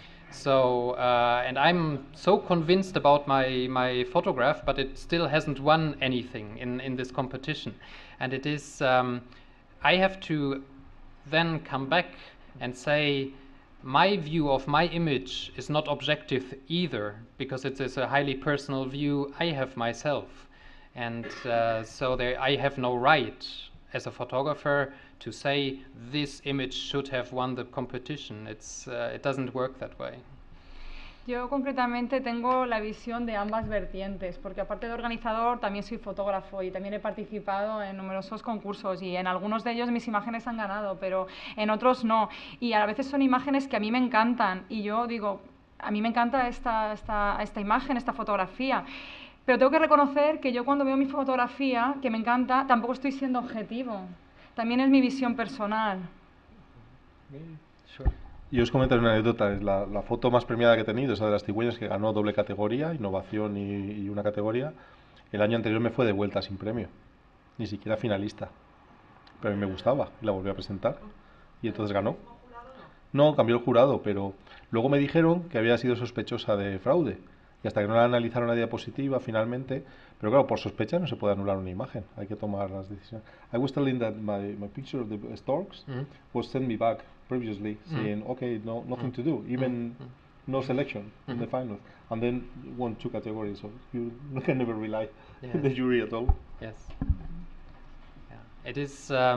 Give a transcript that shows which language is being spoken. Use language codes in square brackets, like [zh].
[en] So and I'm so convinced about my photograph, but it still hasn't won anything in this competition, and it is I have to then come back and say my view of my image is not objective either, because it is a highly personal view I have myself, and so I have no right as a photographer to say this image should have won the competition. It doesn't work that way. [es] Yo concretamente tengo la visión de ambas vertientes, porque aparte de organizador también soy fotógrafo y también he participado en numerosos concursos y en algunos de ellos mis imágenes han ganado, pero en otros no. Y a veces son imágenes que a mí me encantan y yo digo, a mí me encanta esta imagen, esta fotografía. Pero tengo que reconocer que yo cuando veo mi fotografía, que me encanta, tampoco estoy siendo objetivo. También es mi visión personal. Y os comentaré una anécdota. Es la foto más premiada que he tenido, esa de las cigüeñas, que ganó doble categoría, innovación y una categoría. El año anterior me fue de vuelta sin premio, ni siquiera finalista. Pero a mí me gustaba y la volví a presentar. Y entonces ganó. No, cambió el jurado, pero luego me dijeron que había sido sospechosa de fraude. Y hasta que no la analizaron la diapositiva finalmente, pero claro, por sospecha no se puede anular una imagen, hay que tomar las decisiones. [en] I was telling that my picture of the storks was sent me back previously saying, okay, nothing to do, even no selection in the final, and then won 2 categories, so you can never rely on the jury at all. Yes. Yeah. It is.